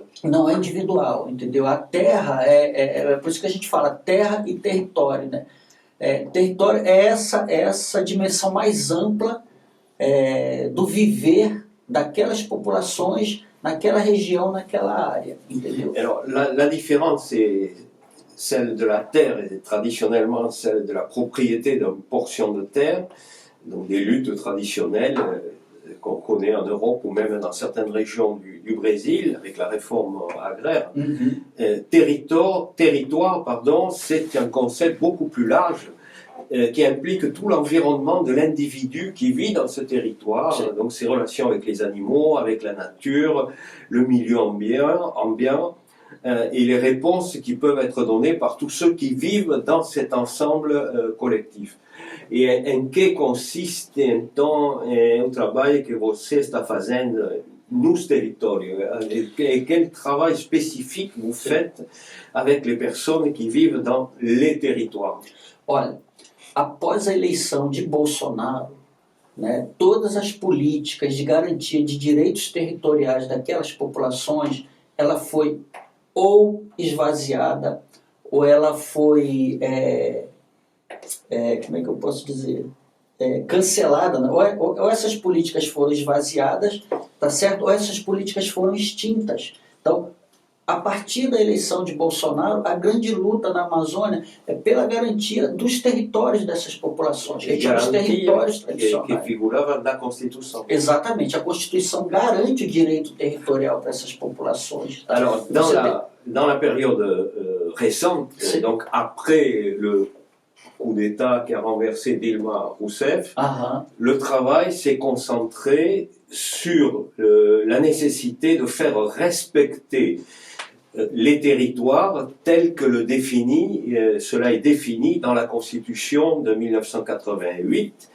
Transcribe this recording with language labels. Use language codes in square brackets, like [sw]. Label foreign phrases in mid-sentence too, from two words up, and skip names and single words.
[pt] Não é individual, entendeu? A terra é por isso que a gente fala terra e território, né? Território é essa dimensão mais ampla do viver daquelas populações naquela região, naquela área, entendeu? [fr] Alors, la différence est celle de la terre, et traditionnellement celle de la propriété d'une portion de terre, donc des luttes traditionnelles qu'on connaît en Europe ou même dans certaines régions du Brésil, avec la réforme agraire. Territoire, c'est un concept beaucoup plus large qui implique tout l'environnement de l'individu qui vit dans ce territoire, donc ses relations avec les animaux, avec la nature, le milieu ambiant, et les réponses qui peuvent être données par tous ceux qui vivent dans cet ensemble collectif. [pt] E em que consiste então o trabalho que você está fazendo nos territórios? [fr] E quel travail spécifique vous faites avec les personnes qui vivent dans les territoires? [pt] Olha, após a eleição de Bolsonaro, né, todas as políticas de garantia de direitos territoriais daquelas populações, ela foi ou esvaziada, ou ela foi, como é que eu posso dizer, cancelada, né? Ou essas políticas foram esvaziadas, tá certo? Ou essas políticas foram extintas. Então, a partir da eleição de Bolsonaro, a grande luta na Amazônia é pela garantia dos territórios dessas populações, que são os territórios tradicionais. Que figurava na Constituição. Exatamente, a Constituição garante o direito territorial para essas populações. Tá? [fr] Alors, dans la période récente, donc après le coup d'État qui a renversé Dilma Rousseff, le travail s'est concentré sur la nécessité de faire respecter les territoires tels que cela est défini dans la Constitution de 1988.